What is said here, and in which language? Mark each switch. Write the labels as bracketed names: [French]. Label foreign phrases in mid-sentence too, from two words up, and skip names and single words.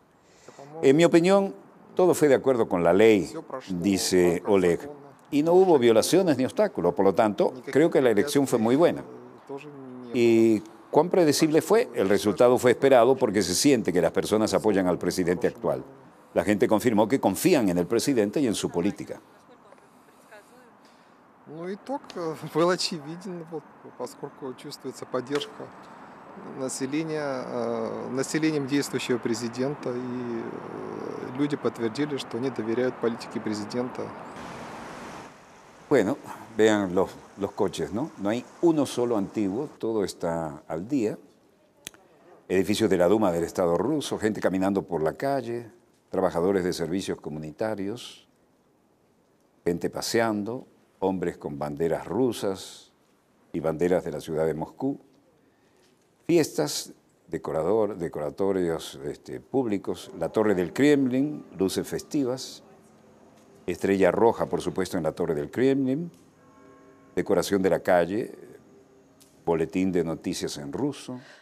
[Spanish] En mi opinión, todo fue de acuerdo con la ley, dice Oleg. Y no hubo violaciones ni obstáculos, por lo tanto, creo que la elección fue muy buena. ¿Y cuán predecible fue? El resultado fue esperado porque se siente que las personas apoyan al presidente actual. La gente confirmó que confían en el presidente y en su política. [Russian] Ну, итог был очевиден, поскольку чувствуется поддержка населением действующего президента, и люди подтвердили, что они доверяют политике президента. [Spanish] Bueno, vean los coches, ¿no? No hay uno solo antiguo, todo está al día. Edificios de la Duma del Estado ruso, gente caminando por la calle, trabajadores de servicios comunitarios, gente paseando, hombres con banderas rusas y banderas de la ciudad de Moscú, fiestas, decoratorios públicos, la Torre del Kremlin, luces festivas, estrella roja, por supuesto, en la Torre del Kremlin, decoración de la calle, boletín de noticias en ruso.